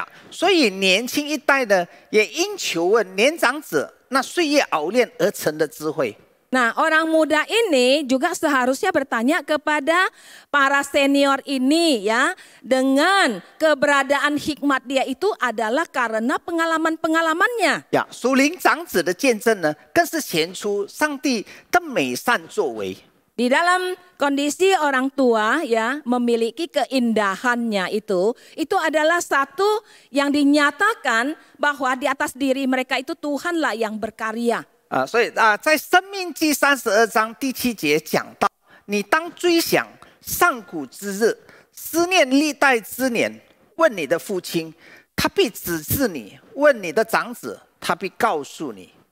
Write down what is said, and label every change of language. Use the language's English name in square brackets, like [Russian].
[Chinese] 所以年轻一代呢，也应求问年长者那岁月熬炼而成的智慧。 [Indonesian] Nah, orang muda ini juga seharusnya bertanya kepada para senior ini ya, dengan keberadaan hikmat dia itu adalah karena pengalaman-pengalamannya. [Chinese] 属灵长子的见证呢，更是显出上帝的美善作为。 [Indonesian] Di dalam kondisi orang tua ya memiliki keindahannya itu adalah satu yang dinyatakan bahwa di atas diri mereka itu Tuhanlah yang berkarya. [Chinese] 所以在申命记32章第7节讲到，你当追想上古之日，思念历代之年，问你的父亲，他必指示你；问你的长子，他必告诉你。